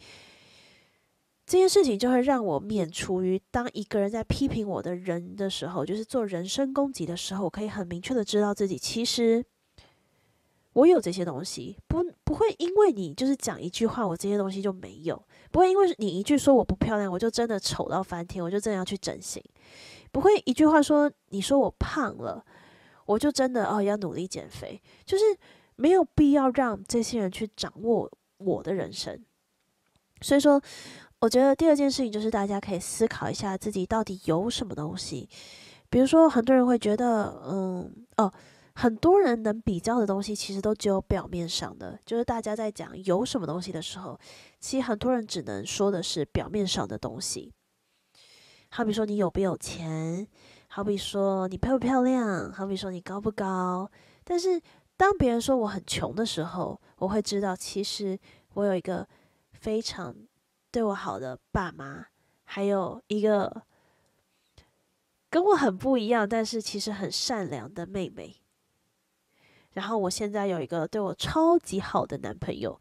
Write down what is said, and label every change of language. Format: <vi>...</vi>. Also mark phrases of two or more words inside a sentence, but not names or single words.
<zh>這件事情就會讓我免除於當一個人在批評我的人的時候，就是做人身攻擊的時候，我可以很明確的知道自己其實我有這些東西，不會因為你就是講一句話，我這些東西就沒有；不會因為你一句說我不漂亮，我就真的醜到翻天，我就真的要去整形；不會一句話說你說我胖了，我就真的要努力減肥。就是沒有必要讓這些人去掌握我的人生。所以說，我覺得第二件事情就是大家可以思考一下自己到底有什麼東西。比如說，很多人會覺得，很多人能比較的東西其實都只有表面上的，就是大家在講有什麼東西的時候，其實很多人只能說的是表面上的東西。好比說你有不有錢，好比說你漂不漂亮，好比說你高不高。但是當別人說我很窮的時候，我會知道其實我有一個非常對我好的爸媽，還有一個跟我很不一樣，但是其實很善良的妹妹。然後我現在有一個對我超級好的男朋友。</zh>